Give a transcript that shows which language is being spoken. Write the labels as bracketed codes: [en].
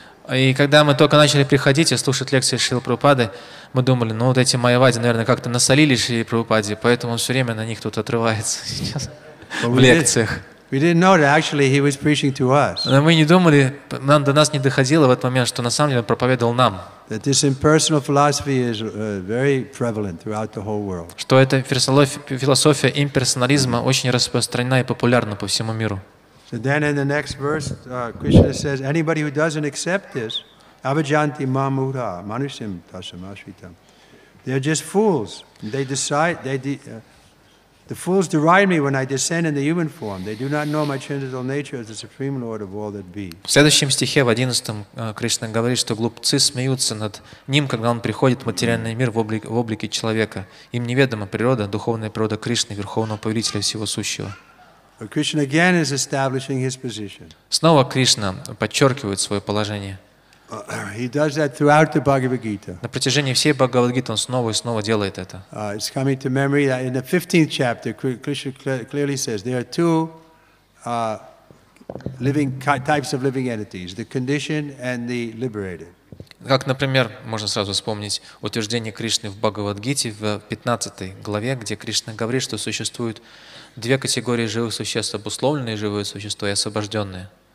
[ru] И когда мы только начали приходить и слушать лекции Шрилы Прабхупады, мы думали, ну вот эти майявади, наверное, как-то насолили Шриле Прабхупаде, поэтому он все время на них тут отрывается сейчас в лекциях. [en] We didn't know that actually he was preaching to us. [ru] Но мы не думали, до нас не доходило в этот момент, что на самом деле он проповедовал нам. [en] That this impersonal philosophy is very prevalent throughout the whole world. [ru] Что эта философия имперсонализма очень распространена и популярна по всему миру. [en] So then in the next verse, Krishna says, anybody who doesn't accept this, [sa] avajanti mamudha manushim tasamashritam. [en] They're just fools. They decide, the fools deride me when I descend in the human form. They do not know my transcendental nature as the supreme Lord of all that be. [ru] В следующем стихе, в 11, Кришна говорит, что глупцы смеются над ним, когда он приходит в материальный мир в облике человека. Им неведома природа, духовная природа Кришны, Верховного Повелителя всего сущего. [en] But Krishna again is establishing his position. [ru] Снова Кришна подчеркивает свое положение. [en] He does that throughout the Bhagavad Gita. [ru] На протяжении всей Бхагавад Гиты он снова и снова делает это. [en] It's coming to memory that in the 15th chapter, Krishna clearly says there are two types of living entities: the conditioned and the liberated. [ru] Как, например, можно сразу вспомнить утверждение Кришны в Бхагавад Гите в 15 главе, где Кришна говорит, что существуют две категории живых существ: обусловленные живые существа и освобожденные.